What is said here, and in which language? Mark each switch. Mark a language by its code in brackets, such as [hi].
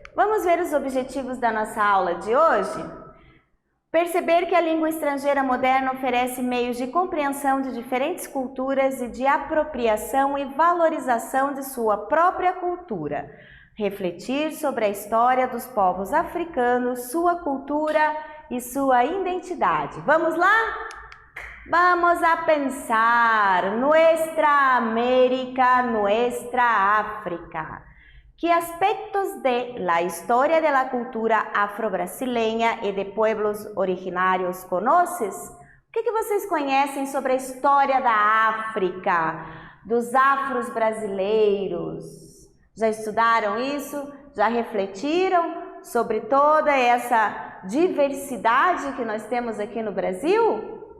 [pt] Vamos ver os objetivos da nossa aula de hoje? Perceber que a língua estrangeira moderna oferece meios de compreensão de diferentes culturas e de apropriação e valorização de sua própria cultura. Refletir sobre a história dos povos africanos, sua cultura e sua identidade. Vamos lá? [es] Vamos a pensar. Nuestra América, nuestra África. ¿Qué aspectos de la historia de la cultura afro-brasileña y de pueblos originários conoces? [pt] O que vocês conhecem sobre a história da África, dos afros brasileiros? Já estudaram isso? Já refletiram sobre toda essa diversidade que nós temos aqui no Brasil?